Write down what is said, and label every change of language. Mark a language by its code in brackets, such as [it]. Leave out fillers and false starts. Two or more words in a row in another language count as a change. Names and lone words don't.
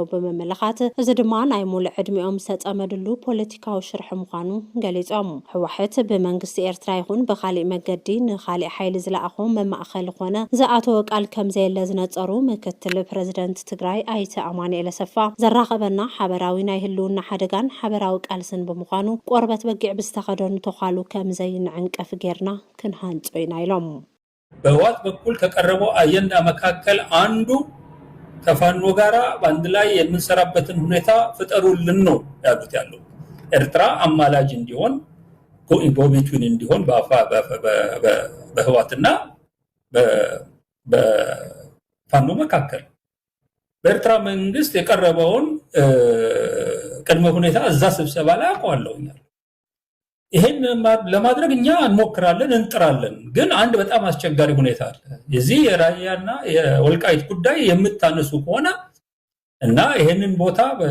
[ti] ብምምልኻት እዚ ድማ ናይ ሙሉእ ዕድሚኦም ዝተጸመድሉ ፖለቲካዊ ሽርሒ ምዃኑ ገሊጾም ሕዋሕት ብመንግስቲ ኤርትራ ይኹን ብኻሊእ መገዲ ንኻሊእ ሓይሊ ዝለኣኾ መማእኸል ኾነ ዝኣተወ ቃል ከም ዘየለ ዝነጸሩ ምክትል ፕሬዝደንት ትግራይ ኣይተ ኣማኑኤል ኣሰፋ ዘራኸበና ሓበራዊ ናይ ህልውና ሓደጋን ሓበራዊ ቃልስን ብምዃኑ ቆርበት በጊዕ ብዝተኸደኑ ተኻሉ ከም ዘይንዕንቀፍ ጌርና ክንሃንጾ ኢና ኢሎም [am] በህወሓት በኩል ከቀረበው አጀንዳ መካከል አንዱ ከፋኖ ጋራ በአንድ ላይ የምንሰራበትን ሁኔታ ፍጠሩልን ነው ያሉት ያለው ኤርትራ አማላጅ እንዲሆን ጎኢንጎቢቱን እንዲሆን በህወሓትና በፋኖ መካከል በኤርትራ መንግስት የቀረበውን ቅድመ ሁኔታ እዛ ስብሰባ ላይ አቋለውኛል ይሄን ለማድረግ እኛ እንሞክራለን እንጥራለን። ግን አንድ በጣም አስቸጋሪ ሁኔታ አለ። የዚህ የራያና የወልቃይት ጉዳይ የምታነሱ ከሆነ እና ይሄንን ቦታ